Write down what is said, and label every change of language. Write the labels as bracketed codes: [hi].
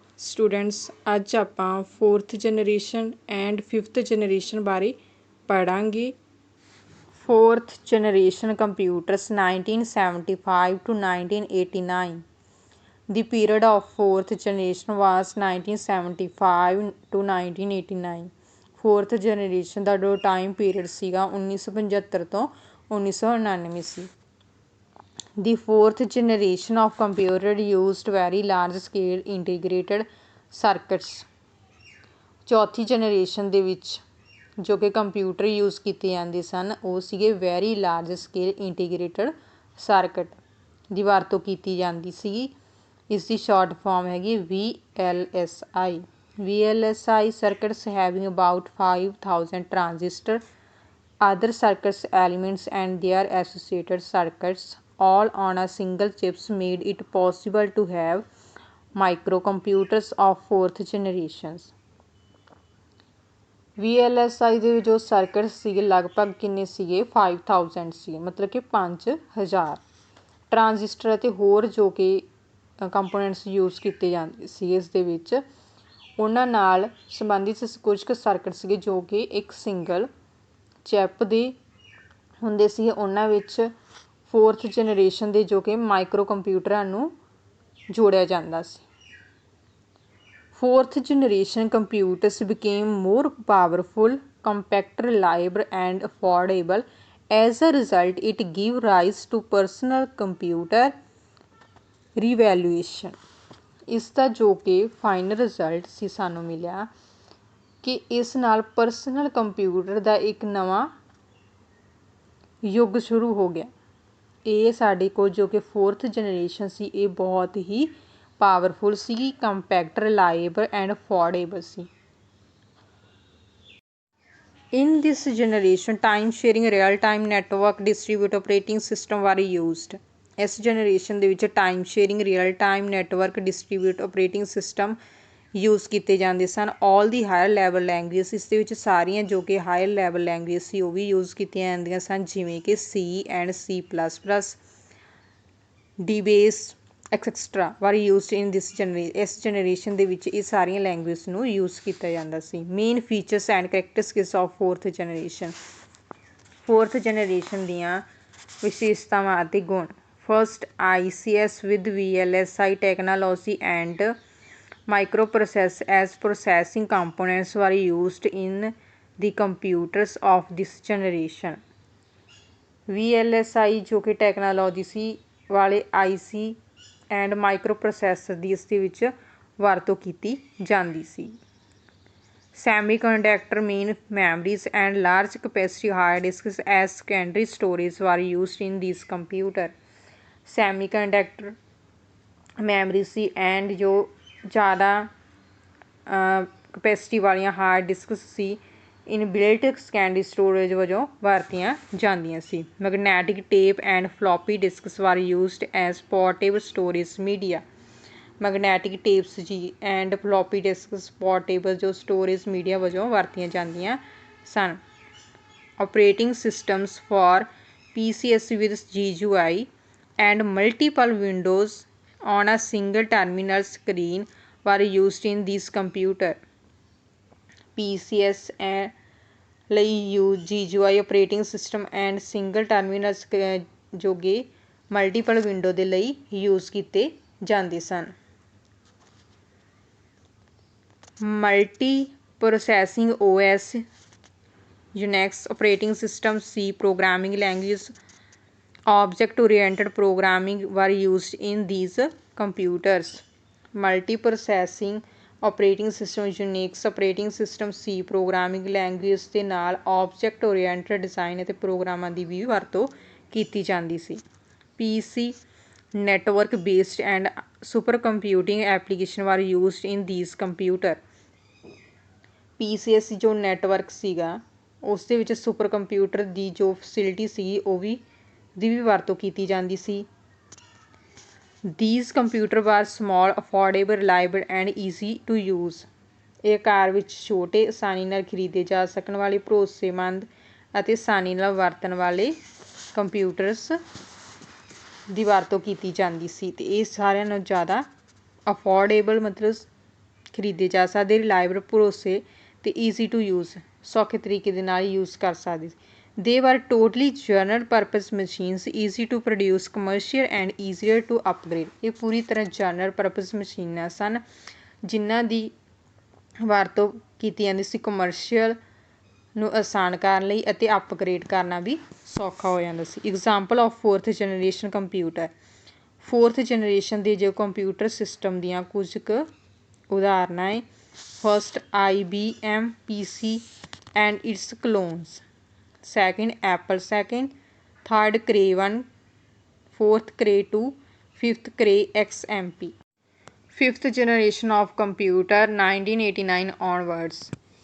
[en] Students, [pa] ਅੱਜ ਆਪਾਂ [en] fourth generation and fifth generation [pa] ਬਾਰੇ ਪੜਾਂਗੇ। [en] Fourth generation computers 1975 to 1989. The period of fourth generation was 1975 to 1989. [pa] Fourth generation ਦਾ ਜੋ time period ਸੀਗਾ 1975 ਤੋਂ 1999 ਸੀ। [en] The fourth generation of computer used very large scale integrated circuits. [pa] ਚੌਥੀ generation ਦੇ ਵਿੱਚ ਜੋ ਕਿ computer use ਕੀਤੇ ਜਾਂਦੇ ਸਨ ਉਹ ਸੀਗੇ very large scale integrated circuit ਦੀ ਵਰਤੋਂ ਕੀਤੀ ਜਾਂਦੀ ਸੀਗੀ। ਇਸ ਦੀ ਸ਼ਾਰਟ ਫਾਰਮ ਹੈਗੀ VLSI। [en] VLSI circuits having about 5000 transistor, other circuits elements and their associated circuits all on a single chips made it possible to have microcomputers of fourth generations. [pa] VLSI ਦੇ ਜੋ circuit ਸੀਗੇ ਲਗਭਗ ਕਿੰਨੇ ਸੀਗੇ 5000 ਸੀ, ਮਤਲਬ ਕਿ 5000 transistor ਅਤੇ ਹੋਰ ਜੋ ਕਿ ਕੰਪੋਨੈਂਟਸ ਯੂਜ਼ ਕੀਤੇ ਜਾਂਦੇ ਸੀ ਇਸ ਦੇ ਵਿੱਚ ਉਹਨਾਂ ਨਾਲ ਸੰਬੰਧਿਤ ਕੁਝ ਕੁ ਸਰਕਟ ਸੀਗੇ ਜੋ ਕਿ ਇੱਕ ਸਿੰਗਲ ਚਿਪ ਦੇ ਹੁੰਦੇ ਸੀ। ਉਹਨਾਂ ਵਿੱਚ ਫੋਰਥ ਜਨਰੇਸ਼ਨ ਦੇ ਜੋ ਕਿ ਮਾਈਕਰੋ ਕੰਪਿਊਟਰਾਂ ਨੂੰ ਜੋੜਿਆ ਜਾਂਦਾ ਸੀ। Fourth generation computers became more powerful, compact, reliable and affordable. As a result, it gave rise to personal computer revolution. ਇਸ ਦਾ ਜੋ ਕਿ ਫਾਈਨਲ ਰਿਜ਼ਲਟ ਸੀ ਸਾਨੂੰ ਮਿਲਿਆ ਕਿ ਇਸ ਨਾਲ ਪਰਸਨਲ ਕੰਪਿਊਟਰ ਦਾ ਇੱਕ ਨਵਾਂ ਯੁੱਗ ਸ਼ੁਰੂ ਹੋ ਗਿਆ। ਇਹ ਸਾਡੇ ਕੋਲ ਜੋ ਕਿ ਫੋਰਥ ਜਨਰੇਸ਼ਨ ਸੀ ਇਹ ਬਹੁਤ ਹੀ powerful ਸੀ, compact, ਰਿਲਾਏਬਲ and affordable ਸੀ। [en] In this generation time sharing real time network distribute operating system were used. [pa] ਇਸ ਜਨਰੇਸ਼ਨ ਦੇ ਵਿੱਚ time sharing real time network distribute operating system use ਕੀਤੇ ਜਾਂਦੇ ਸਨ। [en] all the higher level language [pa] ਇਸ ਦੇ ਵਿੱਚ ਸਾਰੀਆਂ ਜੋ ਕਿ ਹਾਇਰ ਲੈਵਲ ਲੈਂਗੁਏਜ ਸੀ ਉਹ ਵੀ ਯੂਜ਼ ਕੀਤੀਆਂ ਜਾਂਦੀਆਂ ਸਨ, ਜਿਵੇਂ ਕਿ C and C++, DBase ਐਕਸੈਕਸਟਰਾ [en] were used in this [pa] ਇਸ ਜਨਰੇਸ਼ਨ ਦੇ ਵਿੱਚ ਇਹ ਸਾਰੀਆਂ ਲੈਂਗੁਏਜ ਨੂੰ ਯੂਜ਼ ਕੀਤਾ ਜਾਂਦਾ ਸੀ। [en] Main features and characteristics of fourth generation. [pa] Fourth generation ਦੀਆਂ ਵਿਸ਼ੇਸ਼ਤਾਵਾਂ ਅਤੇ ਗੁਣ। [en] First, ICS with VLSI technology and microprocess as processing components were used in the computers of this generation. [pa] VLSI ਜੋ ਕਿ ਟੈਕਨੋਲੋਜੀ ਸੀ ਵਾਲੇ IC ਐਂਡ ਮਾਈਕਰੋ ਪ੍ਰੋਸੈਸਰ ਦੀ ਇਸ ਦੇ ਵਿੱਚ ਵਰਤੋਂ ਕੀਤੀ ਜਾਂਦੀ ਸੀ। [en] Semiconductor main memories and large capacity hard disks as secondary storage were used in this computer. [pa] Semi conductor memory ਸੀ and ਜੋ ਜ਼ਿਆਦਾ ਕਪੈਸਿਟੀ ਵਾਲੀਆਂ ਹਾਰਡ ਡਿਸਕਸ ਸੀ ਇਨਬਿਲਟ ਸੈਕੰਡਰੀ ਸਟੋਰੇਜ ਵਜੋਂ ਵਰਤੀਆਂ ਜਾਂਦੀਆਂ ਸੀ। [en] Magnetic tape and floppy disks were used as portable storage media. [pa] Magnetic ਟੇਪਸ ਜੀ and floppy discuss portable ਜੋ storage media ਵਜੋਂ ਵਰਤੀਆਂ ਜਾਂਦੀਆਂ ਸਨ। [en] Operating systems for PCS with GUI and multiple windows on a single terminal screen were used in this computer. [pa] PCS ਲਈ GUI operating system and single terminal ਜੋ ਕਿ multiple window ਦੇ ਲਈ use ਕੀਤੇ ਜਾਂਦੇ ਸਨ। [en] Multiprocessing OS, Unix operating system, C programming language, object oriented programming were used in these computers. Multi-processing operating system, Unix operating system, C programming language [pa] ਦੇ ਨਾਲ [en] object oriented design [pa] ਅਤੇ ਪ੍ਰੋਗਰਾਮਾਂ ਦੀ ਵੀ ਵਰਤੋਂ ਕੀਤੀ ਜਾਂਦੀ ਸੀ। [en] PC network based and supercomputing application were used in these computer. [pa] PCS ਜੋ network ਸੀਗਾ ਉਸ ਦੇ ਵਿੱਚ ਸੁਪਰ ਕੰਪਿਊਟਰ ਦੀ ਜੋ ਫੈਸਿਲਿਟੀ ਸੀਗੀ ਉਹ ਵੀ ਦੀ ਵੀ ਵਰਤੋਂ ਕੀਤੀ ਜਾਂਦੀ ਸੀ। These computers were small, affordable, reliable and easy to use. ਇਹ ਆਕਾਰ ਵਿੱਚ ਛੋਟੇ, ਆਸਾਨੀ ਨਾਲ ਖਰੀਦੇ ਜਾ ਸਕਣ ਵਾਲੇ, ਭਰੋਸੇਮੰਦ ਅਤੇ ਆਸਾਨੀ ਨਾਲ ਵਰਤਣ ਵਾਲੇ ਕੰਪਿਊਟਰਸ ਦੀ ਵਰਤੋਂ ਕੀਤੀ ਜਾਂਦੀ ਸੀ। ਅਤੇ ਇਹ ਸਾਰਿਆਂ ਨਾਲੋਂ ਜ਼ਿਆਦਾ ਅਫੋਰਡੇਬਲ ਮਤਲਬ ਖਰੀਦੇ ਜਾ ਸਕਦੇ, ਰਿਲਾਇਬਲ ਭਰੋਸੇ ਅਤੇ [en] easy to use [pa] ਸੌਖੇ ਤਰੀਕੇ ਦੇ ਨਾਲ ਯੂਜ਼ ਕਰ ਸਕਦੇ ਸੀ। [en] They were totally general purpose machines, easy to produce, commercial and easier to upgrade. [pa] ਇਹ ਪੂਰੀ ਤਰ੍ਹਾਂ ਜਨਰਲ ਪਰਪਸ ਮਸ਼ੀਨਾਂ ਸਨ ਜਿਨ੍ਹਾਂ ਦੀ ਵਰਤੋਂ ਕੀਤੀ ਜਾਂਦੀ ਸੀ ਕਮਰਸ਼ੀਅਲ ਨੂੰ ਆਸਾਨ ਕਰਨ ਲਈ ਅਤੇ ਅਪਗ੍ਰੇਡ ਕਰਨਾ ਵੀ ਸੌਖਾ ਹੋ ਜਾਂਦਾ ਸੀ। [en] Example of fourth generation computer. [pa] Fourth generation ਦੇ ਜੋ ਕੰਪਿਊਟਰ ਸਿਸਟਮ ਦੀਆਂ ਕੁਝ ਕੁ ਉਦਾਹਰਨਾਂ ਹੈ। [en] First IBM PC and its clones, second Apple II, third Cray 1, fourth Cray 2, fifth Cray XMP. Fifth generation of computer 1989 onwards.